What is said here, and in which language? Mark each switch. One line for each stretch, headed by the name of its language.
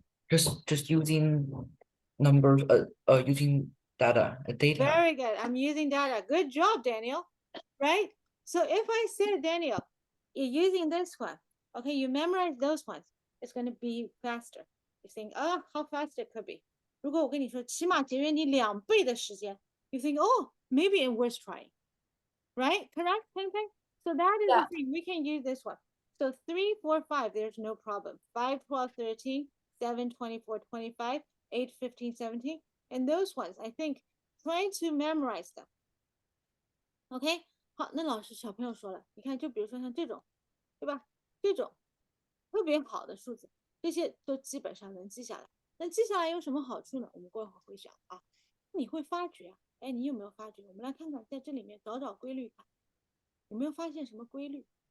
English: Just using numbers, using data. Very good. I'm using data. Good job, Daniel. Right? So if I said, Daniel, you're using this one, okay, you memorize those ones, it's going to be faster. You think, oh, how fast it could be.
Chinese: 如果我跟你说起码节约你2倍的时间,
English: you think, oh, maybe it was trying. Right? Correct? Okay? So that is the thing. We can use this one. So 3, 4, 5, there's no problem. 5, 12, 13, 7, 24, 25, 8, 15, 17. And those ones, I think, try to memorize them.
Chinese: OK， 好，那老师小朋友说了，你看，就比如说像这种，对吧？这种特别好的数字，这些都基本上能记下来。那记下来有什么好处呢？我们过一会儿会讲啊。你会发觉啊，哎，你有没有发觉？我们来看看，在这里面找找规律看，有没有发现什么规律？